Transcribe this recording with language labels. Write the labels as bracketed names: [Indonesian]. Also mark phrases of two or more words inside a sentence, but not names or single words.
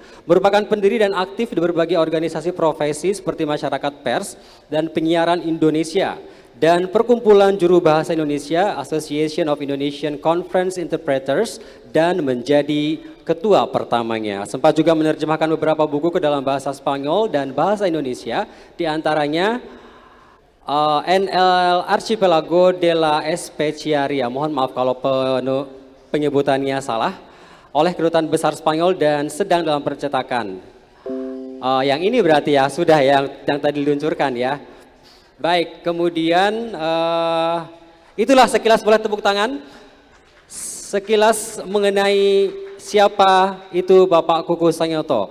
[Indonesian] Merupakan pendiri dan aktif di berbagai organisasi profesi seperti Masyarakat Pers dan Penyiaran Indonesia, dan Perkumpulan Juru Bahasa Indonesia, [English] Association of Indonesian Conference Interpreters, [Indonesian] dan menjadi ketua pertamanya. Sempat juga menerjemahkan beberapa buku ke dalam bahasa Spanyol dan bahasa Indonesia, diantaranya NL Archipelago de la Especiaria, mohon maaf kalau penyebutannya salah, oleh Kedutaan Besar Spanyol dan sedang dalam percetakan. Yang ini berarti ya, sudah yang tadi diluncurkan ya. Baik, kemudian itulah sekilas, boleh tepuk tangan, sekilas mengenai siapa itu Bapak Kuku Sanyoto.